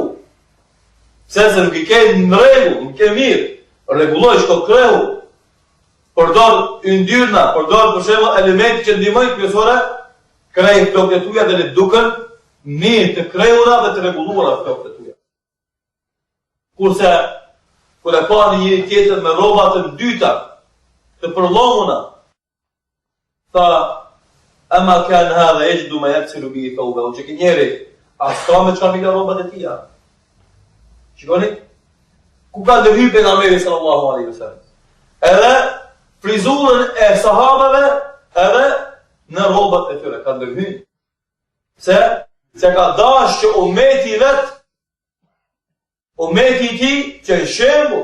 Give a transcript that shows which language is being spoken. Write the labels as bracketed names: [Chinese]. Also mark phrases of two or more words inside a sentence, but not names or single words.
[Albanian] Se nuk i ke në rregull, nuk ke mirë, rregulloj shko krehu, përdor yndyrna, përdor për shembull elemente që ndihmojnë kryesore, krej flokët e tuja dhe le duken mirë të krehura dhe të rregulluara flokët e tuja. Kurse kur e pa një tjetër me rroba të dyta, të përllomuna, tha: [Arabic] "أما كان هذا يجد ما يغسل به ثوبه." [Albanian] Që njeri as ka me çfarë mila rrobat e tija. Shikoni? Ku ka ndërhyr pejgamberi [Arabic] صلى الله عليه وسلم? [Albanian] Edhe frizurën e sahabeve edhe në rrobat e tyre ka ndërhyr. Se ka dash që ummeti i vet, ummeti i tij që është shembull.